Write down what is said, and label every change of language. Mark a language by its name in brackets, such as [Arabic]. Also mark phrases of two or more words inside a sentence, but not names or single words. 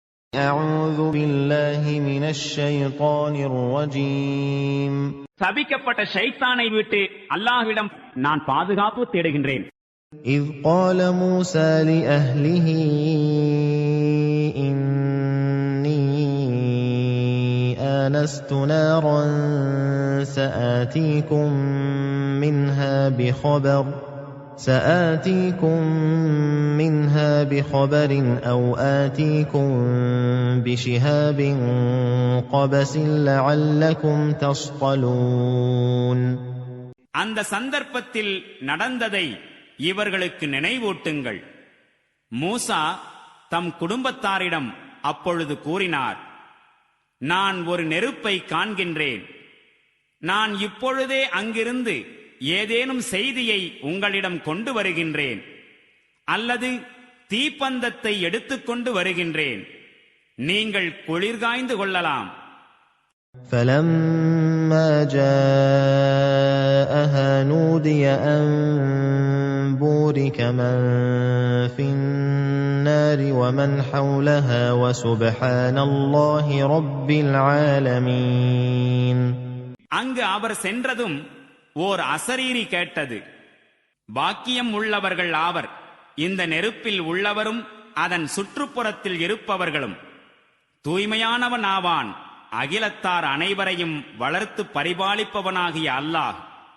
[Arabic] أعوذ بالله من الشيطان الرجيم. [Tamil] சபிக்கப்பட்ட ஷைத்தானை விட்டு அல்லாஹ்விடம் நான் பாதுகாப்பு தேடுகின்றேன். [Arabic] إذ قال موسى لأهله إني آنست نارا سآتيكم منها بخبر أو آتيكم بشهاب قبس لعلكم تصطلون. [Tamil] அந்த சந்தர்ப்பத்தில் நடந்ததை இவர்களுக்கு நினைவூட்டுங்கள். மூசா தம் குடும்பத்தாரிடம் அப்பொழுது கூறினார், நான் ஒரு நெருப்பை காண்கின்றேன். நான் இப்பொழுதே அங்கிருந்து ஏதேனும் செய்தியை உங்களிடம் கொண்டு வருகின்றேன், அல்லது தீப்பந்தத்தை எடுத்துக்கொண்டு வருகின்றேன். நீங்கள் குளிர்காய்ந்து கொள்ளலாம். [Arabic] فَلَمَّا جَاءَهَا نُودِيَ أَن بُورِكَ مَن فِي النَّارِ وَمَنْ حَوْلَهَا وَسُبْحَانَ اللَّهِ رَبِّ الْعَالَمِينَ. [Tamil] அங்கு அவர் சென்றதும் ஓர் அசரீரி கேட்டது. பாக்கியம் உள்ளவர்கள் ஆவர் இந்த நெருப்பில் உள்ளவரும் அதன் சுற்றுப்புறத்தில் இருப்பவர்களும். தூய்மையானவன் ஆவான் அகிலத்தார் அனைவரையும் வளர்த்து பரிபாலிப்பவனாகிய அல்லாஹ்.